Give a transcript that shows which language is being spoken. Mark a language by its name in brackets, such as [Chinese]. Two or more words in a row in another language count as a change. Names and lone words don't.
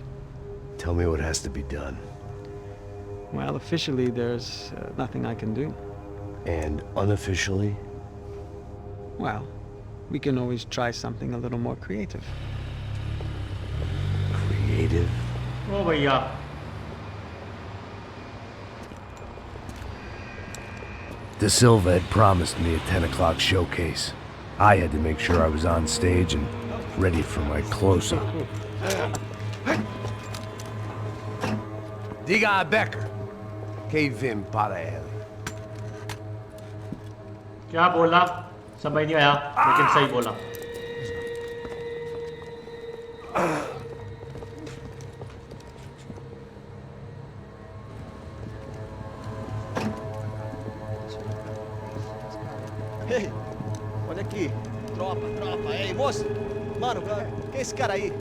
[English] Tell me what has to be done. Well, officially, there's nothing I can do. And unofficially? Well, we can always try something a little more creative. Creative? [Hindi] ओ भैया. [English] De Silva had promised me a 10 o'clock showcase. I had to make sure I was on stage and ready for my close-up. [Portuguese] Diga a Becker. Que vim para ele. [Hindi] क्या बोला? समझ नहीं आया, लेकिन सही बोला. [Portuguese] Ei, olha aqui. Tropa. Ei, moço. Mano, quem é esse cara aí?